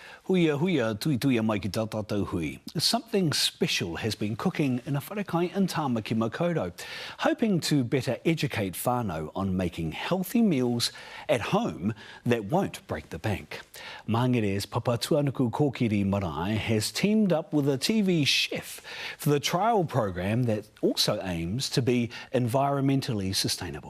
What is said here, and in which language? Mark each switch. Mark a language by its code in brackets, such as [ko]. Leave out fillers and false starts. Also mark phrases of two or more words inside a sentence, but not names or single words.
[mi] Huia huia tui tuia mai ki tā tātou hui. [en] Something special has been cooking in a wharekai in Tāmaki Makaurau, hoping to better educate whānau on making healthy meals at home that won't break the bank. Māngere's Papa Tuanuku Kōkiri Marae has teamed up with a TV chef for the trial program that also aims to be environmentally sustainable.